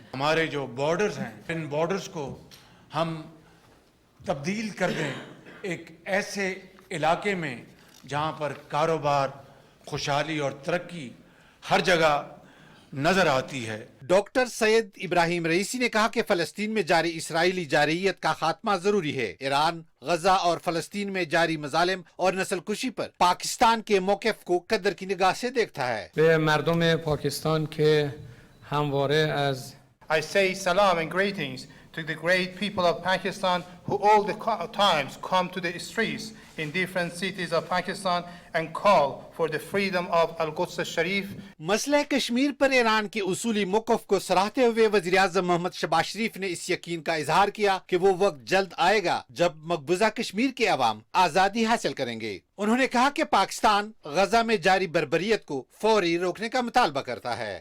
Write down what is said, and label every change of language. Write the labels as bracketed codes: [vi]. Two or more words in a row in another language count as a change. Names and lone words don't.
[ur] ہمارے جو بارڈرز ہیں ان بارڈرز کو ہم تبدیل کر دیں ایک ایسے علاقے میں جہاں پر کاروبار، خوشحالی اور ترقی ہر جگہ نظر آتی ہے۔ ڈاکٹر سید ابراہیم رئیسی نے کہا کہ فلسطین میں جاری اسرائیلی جارحیت کا خاتمہ ضروری ہے۔ ایران غزہ اور فلسطین میں جاری مظالم اور نسل کشی پر پاکستان کے موقف کو قدر کی نگاہ سے دیکھتا ہے۔ [fa] به مردم پاکستان که همواره از [en] I say salam and greetings to the great people of Pakistan who all the times come to the streets in different cities of Pakistan and call for the freedom of Al-Quds Sharif. [ur] مسئلہ کشمیر پر ایران کے اصولی موقف کو سراہتے ہوئے وزیراعظم محمد شہباز شریف نے اس یقین کا اظہار کیا کہ وہ وقت جلد آئے گا جب مقبوضہ کشمیر کے عوام آزادی حاصل کریں گے۔ انہوں نے کہا کہ پاکستان غزہ میں جاری بربریت کو فوری روکنے کا مطالبہ کرتا ہے۔